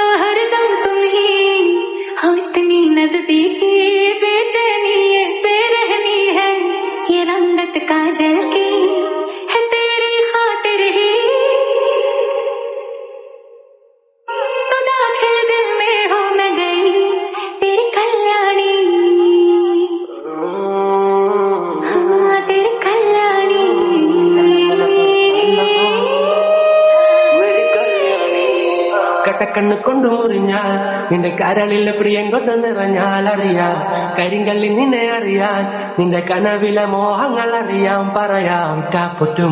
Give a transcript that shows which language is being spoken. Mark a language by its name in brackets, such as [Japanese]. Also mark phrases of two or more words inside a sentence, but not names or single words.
[Hindi] हरदम तुम ही हो, इतनी नजदीकी बेचैनी ये बेरहमी है, ये रंगत काजल की है तेरी खातिर ही, तो दाखिल दिल में हो मैं गई तेरी कल्याणी, हाँ तेरी कल्याणी. [Malayalam] കട്ടക്കണ്ണ് കൊണ്ടു മുറിഞ്ഞാൽ നിന്റെ കരളിലെ പ്രിയം കൊണ്ട് നിറഞ്ഞാൽ അറിയാം, കരിങ്കള്ളി നിന്നെ അറിയാൻ നിന്റെ കനവിലെ മോഹങ്ങൾ അറിയാം, പറയാം കാപ്പൊറ്റും